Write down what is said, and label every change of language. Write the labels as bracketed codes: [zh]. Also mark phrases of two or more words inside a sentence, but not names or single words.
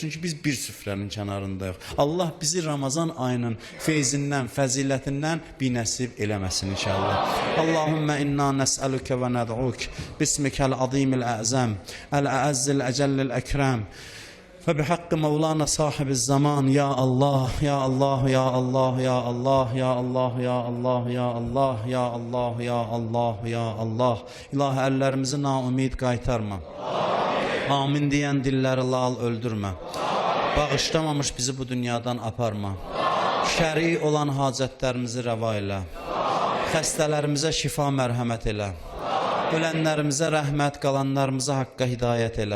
[az] Çünki biz bir süfrənin kənarındayıq. Allah bizi Ramazan ayının feyzindən, fəzilətindən binəsib eləməsin inşallah. [ar] اللهم إنا نسألك وندعوك باسمك العظيم الأعظم الأعز الأجل الأكرم وبحق مولانا صاحب الزمان. يا الله، يا الله، يا الله، يا الله، يا الله، يا الله، يا الله، يا الله، يا الله، يا الله. [az] İlahi, əllərimizi naumid qaytarma. Amin deyən dilləri lal öldürmə. Bağışlamamış bizi bu dünyadan aparma. Şəri olan hacətlərimizi rəva elə. Xəstələrimizə şifa mərhəmət elə. Ölənlərimizə rəhmət, qalanlarımıza haqqa hidayət elə.